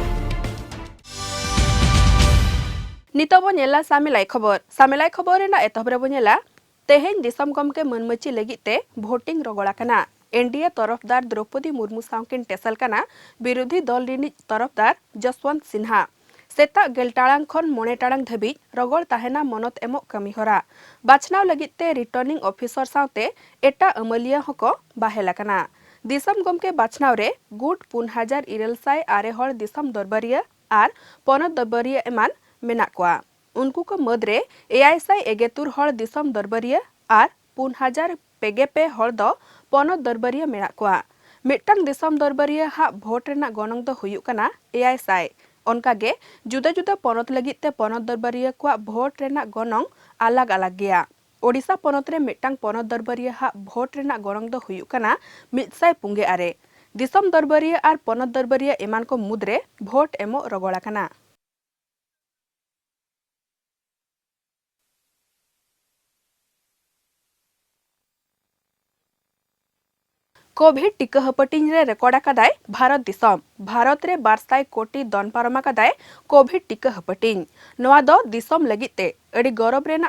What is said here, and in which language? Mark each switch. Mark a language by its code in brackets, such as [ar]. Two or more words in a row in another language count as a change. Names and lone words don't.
[sat] नितबो नेला सामेलाई खबर रेना एतहबरे बनेला तेहें दिसम गमके मनमची लगिते भोटिंग रगड़ा कना एनडीए तरफदार द्रौपदी मुर्मू सावकिन टेसल कना विरोधी दल रिनी तरफदार जसवंत सिन्हा सेता गेलटाड़ांग खन 9 टाड़ांग धाबी रगड़ ताहेना मनत एमो कमीहरा बाछनाव लगिते [en] returning officer [sat] सावते एटा अमलिया हको बाहेला कना दिसम गमके बाछनाव रे गुड 4906 हड़ दिसम दरबारिया आर पनत दरबारिया एमान मेना कोआ उनको को मदरे 771 हड़ दिसम दरबारिया आर 4000 हड़ दो पनत दरबारिया मेना कोआ मिट्टांग दिसम दरबारिया हा भोट रेना गनंग दो हुयुक कना 700 ओनकागे जुदा जुदा पनत लगिते पनत दरबारिया कोआ भोट रेना गनंग अलग अलग गया ओडिशा पनत रे मिट्टांग पनत दरबारिया हा भोट रेना गनंग दो हुयुक कना 100 दिसम दरबारिया आर पनत दरबारिया एमान को मुद्रे भोट एमो रगड़ा कना कोविड टीका हपटिंग रे रेकर्ड आकादाय भारत रे 200 कोटी दन पारम आकादाय कोविड टीका हपटिंग नवा दो दिसम लगिते अड़ी गौरव रेना